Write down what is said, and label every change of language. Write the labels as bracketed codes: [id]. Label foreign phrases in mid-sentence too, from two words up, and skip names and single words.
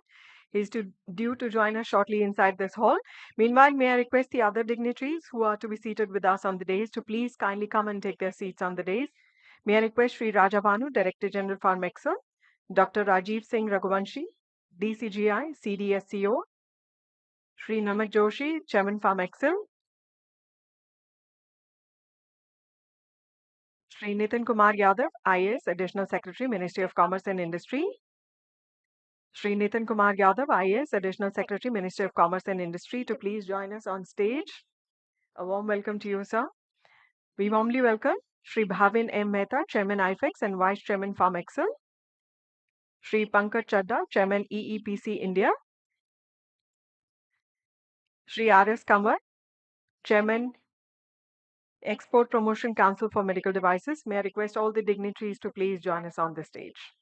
[en] He is due to join us shortly inside this hall. Meanwhile, may I request the other dignitaries who are to be seated with us on the dais to please kindly come and take their seats on the dais. May I request Shri Raja Bhanu, Director General Pharma, Dr. Rajiv Singh Raghuvanshi, DCGI, CDSCO, Shri Namak Joshi, Chairman Pharma, Shri Nitin Kumar Yadav, IAS, Additional Secretary, Ministry of Commerce and Industry. Shri Nitin Kumar Yadav, IAS, Additional Secretary, Ministry of Commerce and Industry, to please join us on stage. A warm welcome to you, sir. We warmly welcome Shri Bhavin M. Mehta, Chairman Iphex and Vice Chairman Pharma, Shri Pankaj Chadda, Chairman EEPC India. Shri R.S. Kanwar, Chairman Export Promotion Council for Medical Devices. May I request all the dignitaries to please join us on the stage.